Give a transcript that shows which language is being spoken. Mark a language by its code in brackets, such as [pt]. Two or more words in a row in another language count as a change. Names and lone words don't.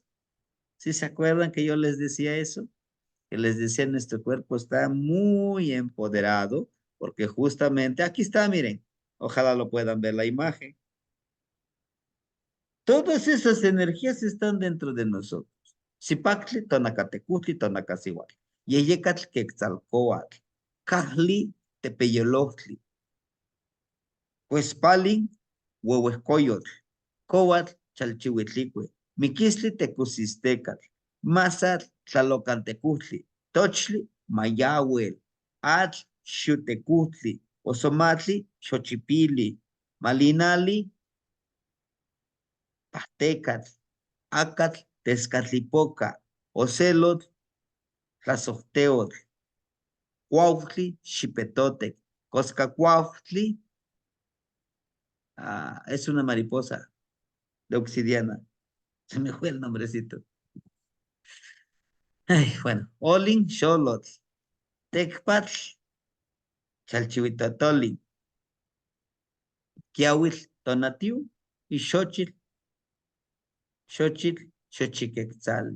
[es] ¿Sí se acuerdan que yo les decía eso? Que les decía, nuestro cuerpo está muy empoderado, porque justamente, aquí está, miren, ojalá lo puedan ver la imagen. Todas esas energías están dentro de nosotros. Zipactli, tonacatecutli, tonacasihuatl. Yeyecatl, quetzalcoatl. Cajli, tepeyoloctli. Cuespalin, huehuescoyotl. Coatl, chalchihuitlicue. Miquisli, tecusistecatl. Mazatl, tlalocantecutli. Tochli, mayahuel. Atl, xutecutli. Osomatli, xochipili. Malinali, pastecatl. Acatl, Tezcatlipoca, Ocelot, Tlazohteotl, Cuautli, Xipetotec, Coscacuautli, es una mariposa de obsidiana. Se me fue el nombrecito. Ay, bueno, Olin, Xolotl, Tecpatl, Chalchihuitatoli, Kiahuitl, Tonatiu y Xochitl, Xochiquetzali.